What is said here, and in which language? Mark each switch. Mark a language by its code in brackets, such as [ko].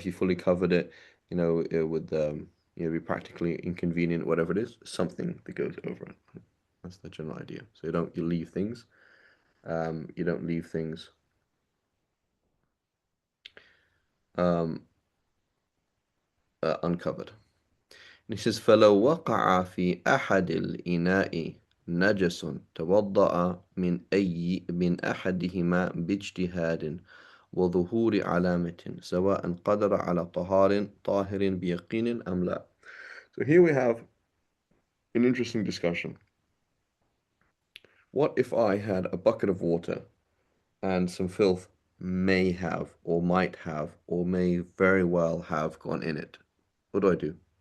[en] If you fully covered it, it would, be practically inconvenient, whatever it is, something that goes over it. That's the general idea. So you leave things, you don't leave things, um, uncovered. And he says, [ar] فَلَوْ وَقَعَ فِي أَحَدِ الْإِنَاءِ نَجَسٌ تَوَضَّأَ من أحدهما باجتهاد وظهور علامة سواء قدر على طاهر بيقين أم لا. [en] So here we have an interesting discussion. What if I had a bucket of water and some filth may have or might have or may very well have gone in it? What do I do?